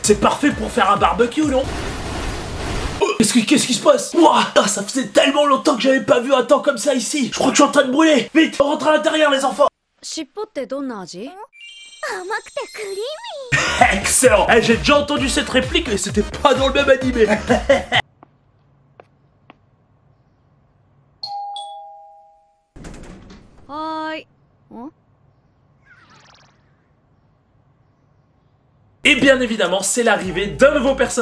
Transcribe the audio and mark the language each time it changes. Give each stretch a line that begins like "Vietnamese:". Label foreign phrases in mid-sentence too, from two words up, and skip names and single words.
French: C'est parfait pour faire un barbecue, non? Oh, qu'est-ce qui se passe? Ouah, ah, ça faisait tellement longtemps que j'avais pas vu un temps comme ça ici. Je crois que je suis en train de brûler. Vite, on rentre à l'intérieur les enfants.
Japanese: 尻尾ってどんな味？甘くてクリーミー。
French: Excellent. Eh, j'ai déjà entendu cette réplique mais c'était pas dans le même animé. Et bien évidemment, c'est l'arrivée d'un nouveau personnage.